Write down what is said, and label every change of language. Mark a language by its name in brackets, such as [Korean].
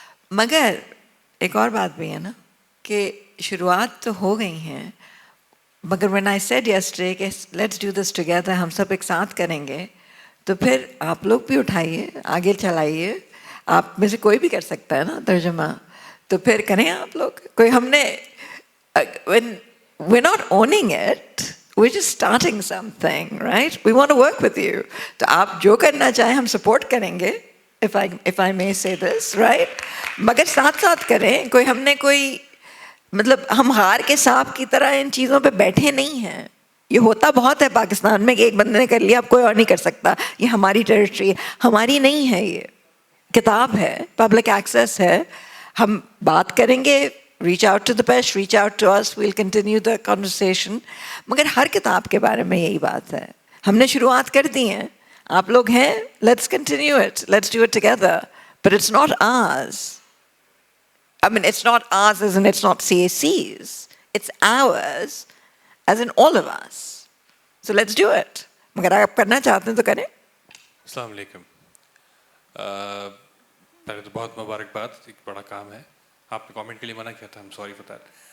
[Urdu] مگر ایک اور بات بھی ہے نا کہ شروعات تو ہو گئی ہیں، مگر [English] when I said yesterday [Urdu] کہ [English] let's do this together، [Urdu] ہم سب ایک ساتھ کریں گے، تو پھر آپ لوگ بھی اٹھائیے، آگے چلائیے. آپ میں سے کوئی بھی کر سکتا ہے نا ترجمہ، تو پھر کریں آپ لوگ. کوئی ہم نے [English] when we're not owning it, we're just starting something, right? We want to work with you. [Urdu] تو آپ جو کرنا چاہیں ہم سپورٹ کریں گے، [English] if I may say this, right? [Urdu] مگر ساتھ ساتھ کریں. کوئی ہم نے کوئی مطلب ہم ہار کے سانپ کی طرح ان چیزوں پہ بیٹھے نہیں ہیں. یہ ہوتا بہت ہے پاکستان میں کہ ایک بندے نے کر لیا اب کوئی اور نہیں کر سکتا، یہ ہماری ٹیریٹری ہے. ہماری نہیں ہے، یہ کتاب ہے، پبلک ایکسیس ہے. ہم بات کریں گے، [English] Reach out to the پیش، reach out to us, we'll continue the conversation. [Urdu] مگر ہر کتاب کے بارے میں یہی بات ہے. ہم نے شروعات کر دی ہیں، آپ لوگ ہیں، [English] Let's continue it, let's do it together. But it's not ours. I mean, it's not ours as in it's not CAC's. It's ours as in all of us. So let's do it. [Urdu] مگر آپ کرنا چاہتے ہیں تو کریں. السلام علیکم. پہلے تو بہت مبارکباد، ایک بڑا کام ہے. آپ نے کامنٹ کے لیے منع کیا تھا، [English] I'm sorry for that.